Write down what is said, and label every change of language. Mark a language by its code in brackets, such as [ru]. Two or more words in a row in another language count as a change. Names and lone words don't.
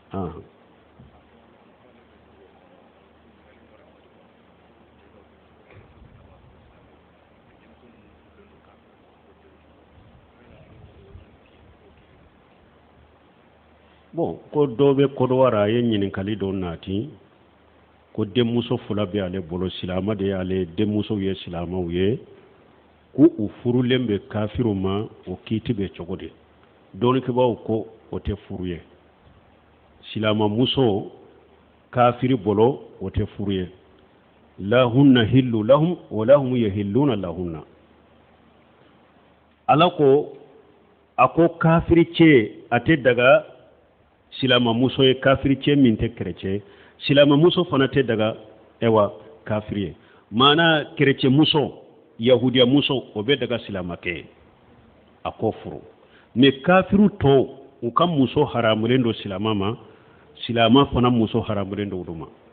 [bm] bon ko dɔ bɛ Kodowara a ye ɲininkali dɔ naati ko denmuso fila bɛ ale bolo silama de y'ale denmusow ye silamaw ye ko u furulen bɛ kafiru ma o kiiti bɛ cogo di dɔnnibagaw ko o tɛ furu ye silama muso kafiri bolo o tɛ furu ye [ar] لهن حل لهم و لهم يحلون لهن [bm] ala ko a ko kafiri cɛ a tɛ daga silama muso ye kafiri cɛ min tɛ chrétien silama muso fana tɛ daga ewa kafiri ye maana chrétien muso yahudiya muso o bɛ daga silama kɛ a ko furu mais kafiru tɔw u ka muso haramulen do silama ma silama fana muso haramulen do olu ma